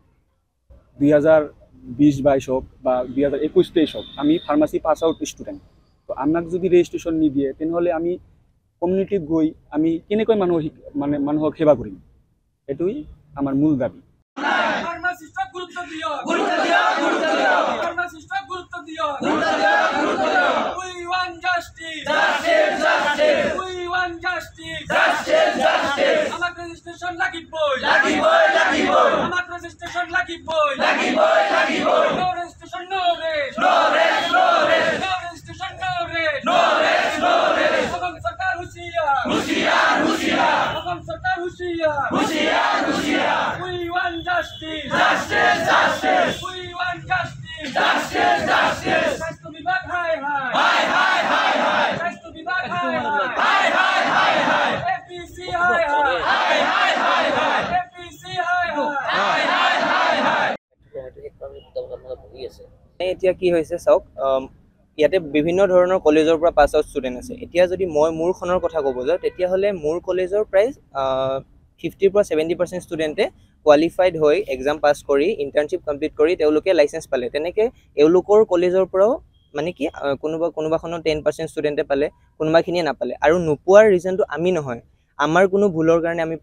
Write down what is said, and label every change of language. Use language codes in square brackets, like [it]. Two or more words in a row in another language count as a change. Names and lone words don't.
[as] 2020-22 হওক বা 2021-23 হওক আমি [en] pharmacy pass out student [as] তো আমাক যদি ৰেজিষ্ট্ৰেশ্যন নিদিয়ে তেনেহ'লে আমি কমিউনিটিত গৈ আমি কেনেকৈ মানুহক সেৱা কৰিম এইটোই আমাৰ মূল দাবী ফাৰ্মাচিষ্টক গুৰুত্ব দিয় ফাৰ্মাচিষ্টক গুৰুত্ব দিয় [en] we want justice we want justice [as] আমাক ৰেজিষ্ট্ৰেশ্যন লাগিবই আমাক ৰেজিষ্ট্ৰেশ্যন লাগিবই [en] no registration no rest no registration no rest [as] অসম চৰকাৰ হুঁচিয়াৰ অসম চৰকাৰ হুঁচিয়াৰ [en] we want justice we want justice [as] স্বাস্থ্য বিভাগ হাই স্বাস্থ্য বিভাগ হাই APC হাই APC হাই এতিয়া কি হৈছে চাওক ইয়াতে বিভিন্ন ধৰণৰ কলেজৰ পৰা [en] pass out student [as] আছে এতিয়া যদি মই মোৰখনৰ কথা ক'ব যাওঁ তেতিয়াহ'লে মোৰ কলেজৰ প্ৰায় 50 পৰা 70% ষ্টুডেণ্টে কোৱালিফাইড হৈ [en] exam pass [as] কৰি [en] internship complete [as] কৰি তেওঁলোকে লাইচেঞ্চ পালে তেনেকৈ এওঁলোকৰ কলেজৰ পৰাও মানে কি কোনোবাখনৰ 10% ষ্টুডেণ্টে পালে কোনোবাখিনিয়ে নাপালে আৰু নোপোৱাৰ ৰিজনটো আমি নহয় আমাৰ কোনো ভুলৰ কাৰণে আমি